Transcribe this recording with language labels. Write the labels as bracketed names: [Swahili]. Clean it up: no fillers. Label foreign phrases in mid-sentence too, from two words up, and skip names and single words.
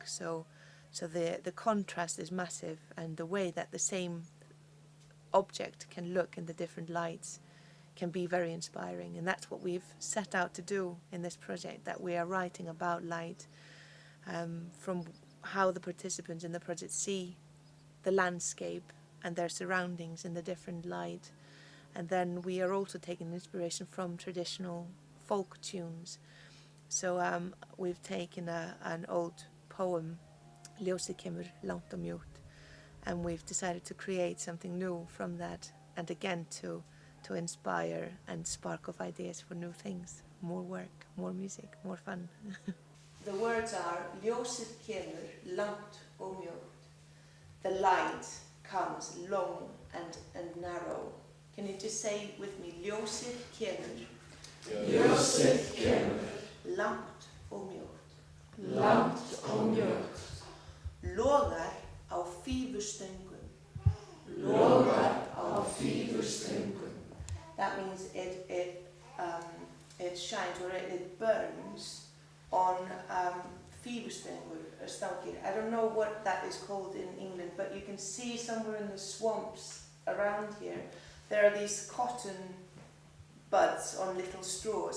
[English] So the contrast is massive, and the way that the same object can look in the different lights can be very inspiring, and that's what we've set out to do in this project, that we are writing about light from how the participants in the project see the landscape and their surroundings in the different light. And then we are also taking inspiration from traditional folk tunes. So we've taken an old poem, [Icelandic] Ljósið kemur langt og mjótt, [English] and we've decided to create something new from that, and again to inspire and spark off ideas for new things, more work, more music, more fun. The words are [Icelandic] Ljósið kemur langt og mjótt. [English] The light comes long and narrow. Can you just say with me, [Icelandic] Ljósið kemur? Ljósið kemur. Langt og mjótt. Langt og mjótt. Logar á fífustöngum. Logar á fífustöngum. [English] That means it shines, or it burns on fífustangir. I don't know what that is called in England, but you can see somewhere in the swamps around here, there are these cotton buds on little straws.